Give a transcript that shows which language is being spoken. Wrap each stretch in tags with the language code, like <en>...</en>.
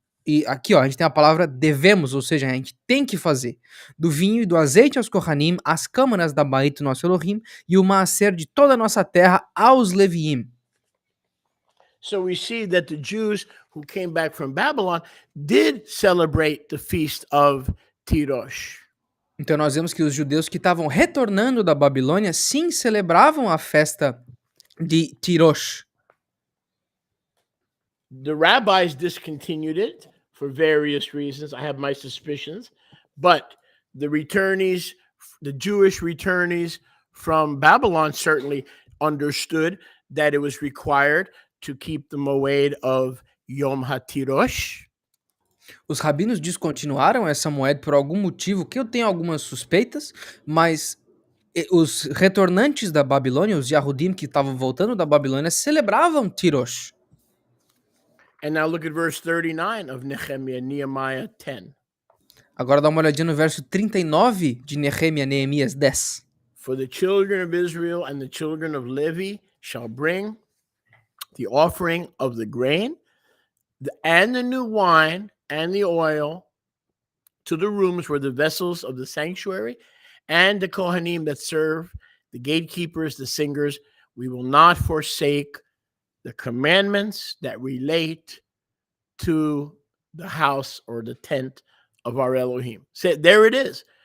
<pt>e aqui ó, a gente tem a palavra devemos, ou seja, a gente tem que fazer, do vinho e do azeite aos Kohanim, as câmaras da Bait do nosso Elohim, e o maaser de toda a nossa terra aos Leviim.</pt> <en>So we see that the Jews who came back from Babylon did celebrate the feast of Tirosh.</en> <pt>Então nós vemos que os judeus que estavam retornando da Babilônia, sim, celebravam a festa de Tirosh.</pt> <en>The rabbis discontinued it for various reasons. I have my suspicions, but the returnees, the Jewish returnees from Babylon certainly understood that it was required to keep the moed of YOM HA TIROSH.</en> <pt>Os rabinos descontinuaram essa moeda por algum motivo que eu tenho algumas suspeitas, mas os retornantes da Babilônia, os Yahudim que estavam voltando da Babilônia, celebravam Tirosh.</pt> <en>And now look at verse 39 of Nehemiah 10.</en> <pt>Agora dá uma olhadinha no verso 39 de Neemias 10.</pt> <en>For the children of Israel and the children of Levi shall bring the offering of the grain and the new wine and the oil to the rooms where the vessels of the sanctuary and the Kohanim that serve, the gatekeepers, the singers, we will not forsake the commandments that relate to the house or the tent of our Elohim. So there it is.</en>